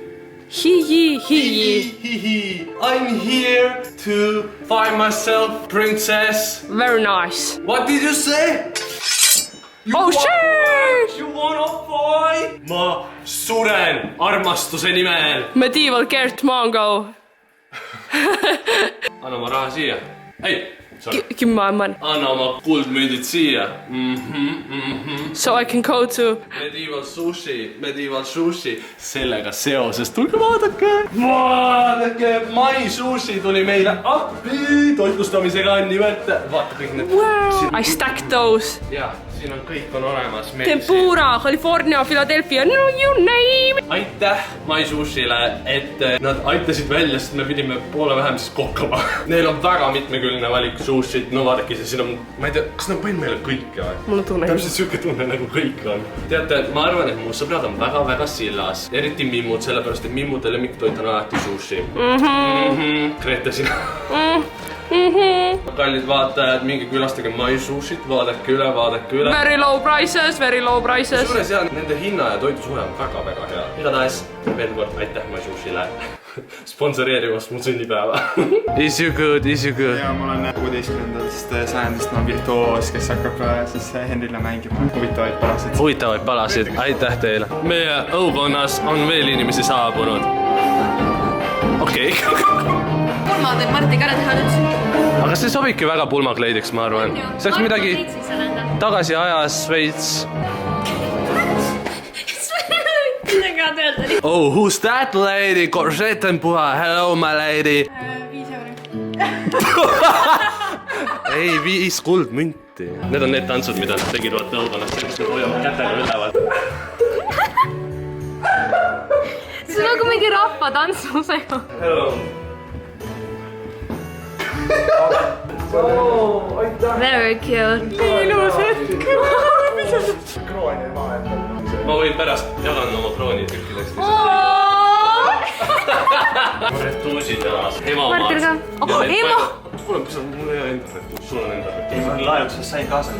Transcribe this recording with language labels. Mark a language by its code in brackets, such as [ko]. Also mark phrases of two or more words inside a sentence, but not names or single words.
[en] Hihi. I'm here to find myself princess. Very nice. What did you say? Shit! You wanna fight? [et] Ma suren armastuse nimel. [en] Medieval Gert Mango. [et] Anna ma raha siia. Ei. [en] Give me my money. [et] Anna oma kuldmündid siia. [en] So I can go to... Medieval sushi. [et] Sellega seoses tulge vaadake. Mai sushi tuli meile appi. Toitlustamisega on nimelt. Vaata kõik need. [en] Wow. I stacked those. [et] Ja, siin on kõik on olemas. [en] Tempura, California, Philadelphia, no you name. [et] Aitäh Mai sushile, et nad aitasid välja, sest me pidime poole vähem siis kokkama. Neil on väga mitmekülgne valik sushit. No vaadake, siin on, ma ei tea, kas nad panin meile kõike või? Mulle tunne. Täpselt siuke tunne nagu kõik on. Teate, ma arvan, et mu sõbrad on väga sillas. Eriti mimmud, sellepärast, et mimmude lemmiktoit on alati sushi. Grete sina. Kallid vaatajad, mingi külastage Mai sushit, vaadake üle. [en] Very low prices. [et] Suures ja nende hinna ja toidu suhe on väga hea. Igatahes, veel kord aitäh Mai sushile sponsoreerimast mu sünnipäeva. [en] Is you good? [et] Ja mul on 16. sajandist ma virtuoos, kes hakkab siis Henrile mängima huvitavaid palasid. Aitäh teile. Meie õukonnas on veel inimesi saabunud. Okei. Pulma teeb Marti ka teha nüüd. Aga see sobibki väga pulmakleidiks, ma arvan. See oleks midagi tagasi ajas veits. [en] Oh, who's that lady? [et] Korsett on puha. [en] Hello, my lady. [et] 5 euri. Ei, 5 kuldmünti. Need on need tantsud, mida nad tegid õukonnas. Sellist nad hoiavad kätega üleval. See on nagu mingi rahvatantsusega. [en] Hello. Very cute. [et] Ilus hetk. Ma võin pärast jagan oma krooni tükkidest. Retuusid jalas. Martil ka. Ema! Mul ei ole enda retuus, sul on enda retuus. Ma laenutusest sain kaasa.